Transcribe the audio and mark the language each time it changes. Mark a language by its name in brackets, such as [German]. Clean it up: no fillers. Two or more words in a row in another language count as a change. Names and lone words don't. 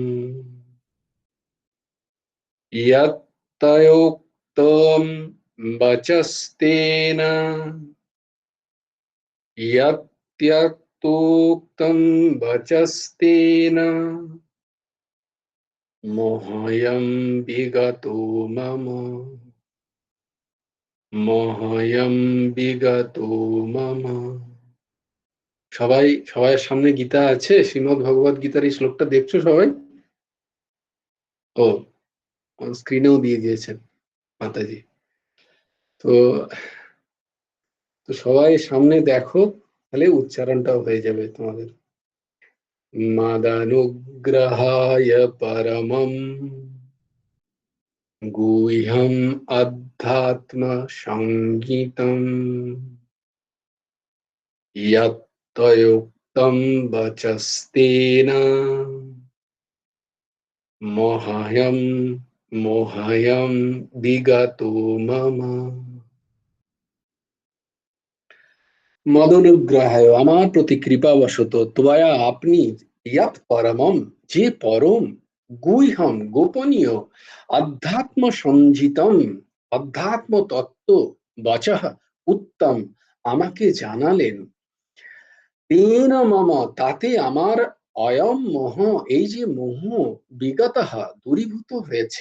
[Sanskrit] यत्तयोक्तं वचस्तेन यत्त्यक्तोक्तं वचस्तेन मोहयं विगतो मम मोहयं विगतो मम। [Bangla] সবাই সামনে গীতা আছে, শ্রীমদ্ ভগবত গীতার এই শ্লোকটা দেখছো সবাই? ও স্ক্রিনেও দিয়ে দিয়েছেন মাতাজি। তো সবাই সামনে দেখো, তাহলে উচ্চারণটাও হয়ে যাবে তোমাদের। [Sanskrit] মাদানুগ্রহায় পরমম গুহ্যম অধ্যাত্ম সংগীতম यत्तयोक्तं वचस्तेन मोहयं विगतो मम। [Bangla] মদনুগ্রহায়, আমার প্রতি কৃপাবশত, ত্বয়া আপনি, [Sanskrit] ইয়াত পরমম [Bangla] যে পরম, গুহ্যম গোপনীয়, [Sanskrit] অধ্যাত্ম সঞ্জিতম [Bangla] অধ্যাত্ম তত্ত্ব, বচঃ উত্তম আমাকে জানালেন, [Sanskrit] তেন মম [Bangla] তাতে আমার, [Sanskrit] অয়ম মোহ [Bangla] এই যে মোহ, বিগতঃ দূরীভূত হয়েছে।